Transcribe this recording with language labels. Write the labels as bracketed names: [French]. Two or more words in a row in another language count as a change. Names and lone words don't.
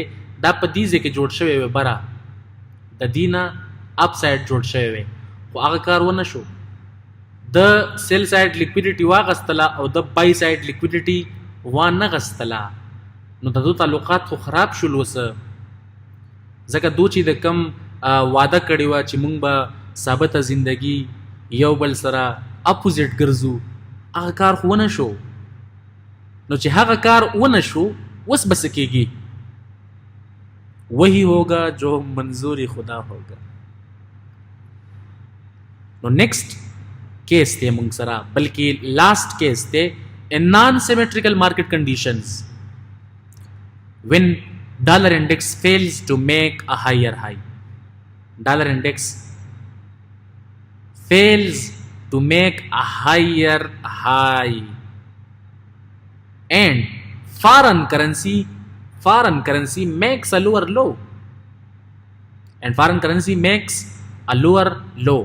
[Pashto] دا په دې ځای کې جوړ شوی وی بره د دې نه [English] up side [Pashto] جوړ شوی وی خو هغه کار ونه شو د [English] sell side liquidity [Pashto] واغستله او د [English] buy side liquidity [Pashto] وانه غستله نو د دو تعلقات خو خراب شول اوسه ځکه دو چې د کم واده کړې وه چې مونږ به ثابته زندگی یو بل سره اپوزیټ ګرځو هغه کار خو ونه شو نو چې هغه کار ونه شو اوس به څه کېږي [Urdu] وہی ہوگا جو منظور خدا ہوگا [Pashto] نو [English] next case [Pashto] تے مونږ سره بلکې [English] last case [Pashto] تے [English] in non-symmetrical market conditions when dollar index fails to make a higher high. Dollar index fails to make a higher high and foreign currency makes a lower low and foreign currency makes a lower low.